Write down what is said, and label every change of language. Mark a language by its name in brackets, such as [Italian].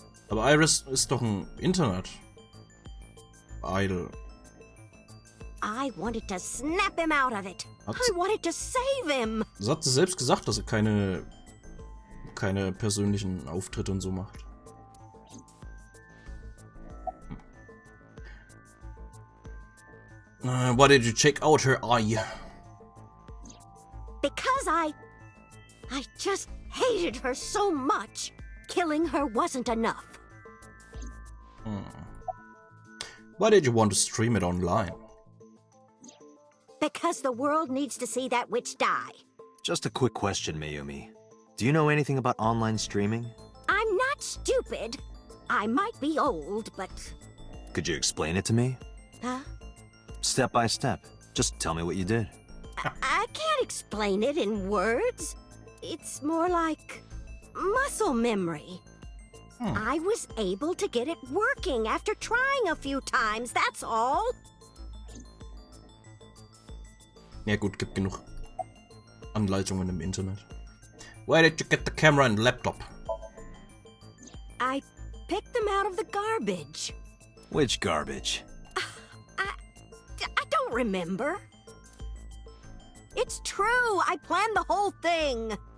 [German] Aber Iris ist doch ein Internet. Idol. [English] I wanted to snap him out of it. [German] Hat [English] I wanted to save him. [German] Das hat sie selbst gesagt, dass sie keine persönlichen Auftritte und so macht. [English] Why did you check out her eye? Because I just hated her so much. Killing her wasn't enough. Why did you want to stream it online? Because the world needs to see that witch die. Just a quick question, Mayumi. Do you know anything about online streaming? I'm not stupid. I might be old, but... Could you explain it to me? Huh? Step by step. Just tell me what you did. I can't explain it in words. It's more like muscle memory. I was able to get it working after trying a few times, that's all. [German] Ja gut, gibt genug Anleitungen im Internet. [English] Where did you get the camera and laptop? I picked them out of the garbage. Which garbage? I don't remember. It's true, I planned the whole thing.